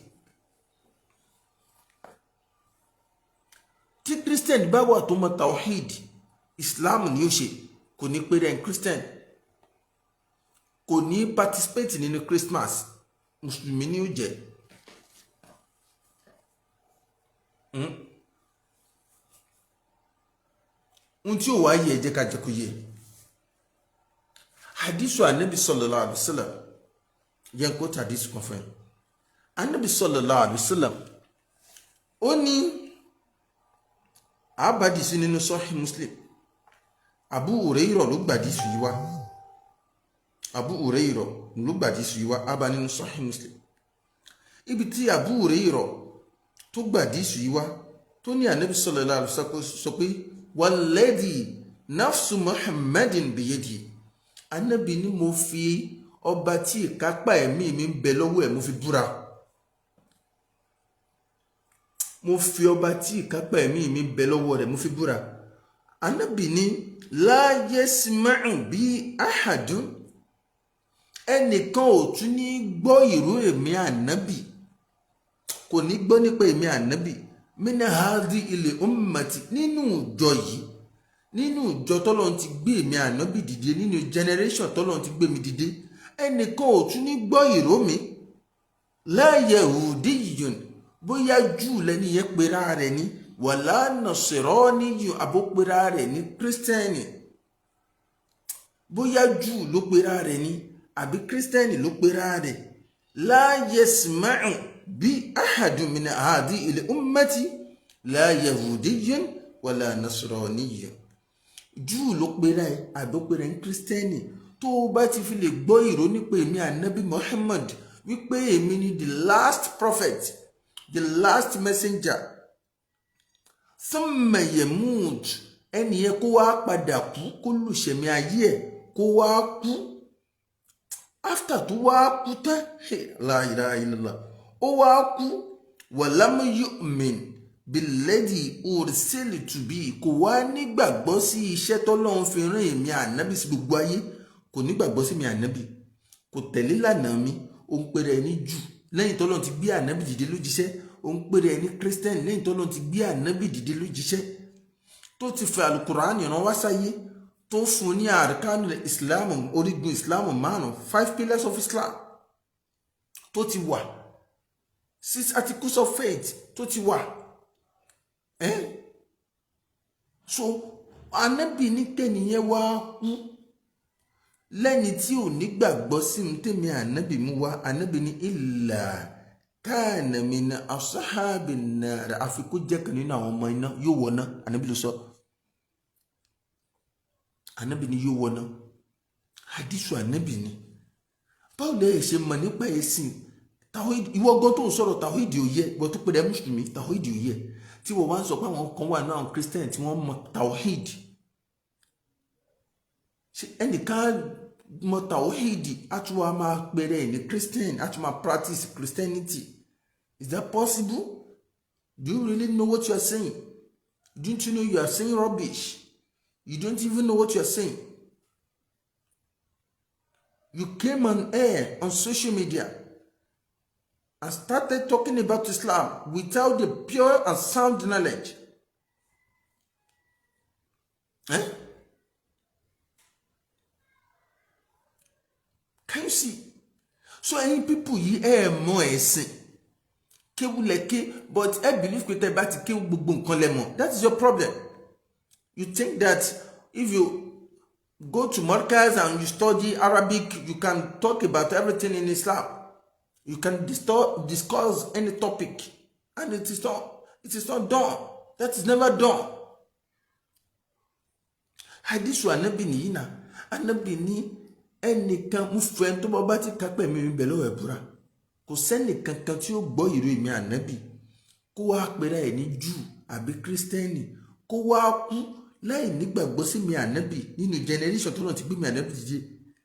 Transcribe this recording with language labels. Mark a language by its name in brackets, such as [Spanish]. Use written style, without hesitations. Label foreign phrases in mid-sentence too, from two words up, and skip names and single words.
[Yoruba] Tí Christian bá wà tó mọ̀ tawhid, Islam ni ó ṣe, kò ní pé rẹ̀ Christian, kò ní participate nínú Christmas, Mùsùlùmí ni ó jẹ́. Ohun tí ó wá yẹ jẹ́ ká jẹ́ kó yé. Hadithu Ànábì [Arabic] صلى الله عليه وسلم [Yoruba] yẹn kó hadith kan fún ẹ. Ànábì [Arabic] صلى الله عليه وسلم [Yoruba] ó ní àbádì sí nínú Sahih Muslim. Abu Hurairah ló gbàdí sí yìí wá. Abu Hurairah ló gbàdí sí yìí wá àbá nínú Sahih Muslim. Ibi tí Abu Hurairah tó gbàdí sí yìí wá tó ní Ànábì [Arabic] صلى الله عليه وسلم [Yoruba] sọ pé [Arabic] والذي نفس محمد بيده. [Yoruba] Ànábì ní mo fi ọba tí ìkápá ẹ̀mí mi ń bẹ lọ́wọ́ ẹ̀ mo fi búra. Mo fi ọba tí ìkápá ẹ̀mí mi ń bẹ lọ́wọ́ rẹ̀ mo fi búra. Ànábì ní [Arabic] لا يسمع بي أحد. [Yoruba] Ẹnìkan ò tún ní gbọ́ ìró èmi Ànábì, kò ní gbọ́ nípa èmi Ànábì [Arabic] من هذه الأمة, [Yoruba] nínú ìjọ yìí, nínú ìjọ tọ́lọ́run ti gbé èmi Ànábì dìde, nínú generation tọ́lọ́run ti gbé mi dìde, ẹnìkan ò tún ní gbọ́ ìró mi. [Arabic] لا يهودي, [Yoruba] bóyá Júù lẹ́ni yẹn pera rẹ̀ ní, [Arabic] ولا نصراني [Yoruba] àbó pera rẹ̀ ní Kírísítẹ́nì, bóyá Júù ló pera rẹ̀ ní àbí Kírísítẹ́nì ló pera rẹ̀. [Arabic] لا يسمع بي أحد من هذه الأمة لا يهودي ولا نصراني. [Yoruba] Júù ló pera ẹ̀ àbí pera ní Kírísítẹ́nì, tó bá ti fi lè gbọ́ ìró nípa èmi Ànábì Muhammad wípé èmi ni [English] the last prophet, the last messenger, [Arabic] ثم يموت, [Yoruba] ẹni yẹn kó wá padà kú, kó lùṣẹ̀mí ayé ẹ̀ kó wá kú. After tó wá kú tán, [Arabic] لا إله إلا الله, [Yoruba] ó wá kú, [Arabic] ولم يؤمن بالذي أرسلت به, [Yoruba] kò wá nígbàgbọ́ sí iṣẹ́ tọ́lọ́run fi rán èmi Ànábì sí gbogbo ayé, kò nígbàgbọ́ sí mi Ànábì, kò tẹ̀lé lànà mi, ó ń pèrè ẹni Júù lẹ́yìn tọ́lọ́run ti gbé Ànábì dìde lójíṣẹ́, ó ń pèrè ẹni Kírísítẹ́nì lẹ́yìn tọ́lọ́run ti gbé Ànábì dìde lójíṣẹ́, tó ti fẹ́ Al-Qur'ani rán wá sáyé, tó fún ní [Arabic] أركان الإسلام, [Yoruba] orígun Islam 5 [English] pillars of Islam, [Yoruba] tó ti wà 6 [English] articles of faith, [Yoruba] tó ti wà. So Ànábì ní kẹ́niyẹn wá kú lẹ́ni tí ò ní gbàgbọ́ sí mi tèmi Ànábì mú wá. Ànábì ní [Arabic] إلا كان من أصحاب النار, [Yoruba] àfi kó jẹ́ kan nínú àwọn ọmọ iná, yóò wọ̀ náà. Ànábì ló sọ. Ànábì ní yóò wọ̀ náà. Hadithu Ànábì ní. Báwo lẹ ṣe mọ̀ nípa ẹ̀sìn tawhid? Ìwọ gan tó ń sọ̀rọ̀ tawhid ò yẹ, ìwọ tó pè dé mùsùlùmí tawhid ò yẹ, tí wọ́n wá ń sọ pé àwọn kan wà náà Christian tí wọ́n mọ̀ tawhid. Ṣé ẹnìkan mọ̀ tawhid á tún wá máa pèrè ní Christian, á tún máa [English] practice Christianity? Is that possible? Do you really know what you are saying? Don't you know you are saying rubbish? You don't even know what you are saying. You came on air on social media and started talking about Islam without the pure and sound knowledge. Can you see? So any people here more [Yoruba] ẹ̀sìn kéwúlẹ̀ké, [English] but I believe [Yoruba] pé tẹ́ bá ti kéwú gbogbo nǹkan lẹ mọ̀. [English] That is your problem. You think that if you go to Markaz and you study Arabic, you can talk about everything in Islam. You can discuss any topic, and it is not done. That is never done. [Yoruba] Hadithu Ànábì nìyí náà. Ànábì ní ẹnìkan mú fẹ́ tó bá ti kápẹ́ mi bẹ̀ lọ́wọ́ ẹ̀ búra. Kò sẹ́ni kankan tí ó gbọ́ ìró èmi Ànábì kó wá pera ẹ̀ ní Júù àbí Kírísítẹ́nì, kó wá kú láì nígbàgbọ́ sí mi Ànábì nínú generation tó náà ti gbé mi Ànábì dìde.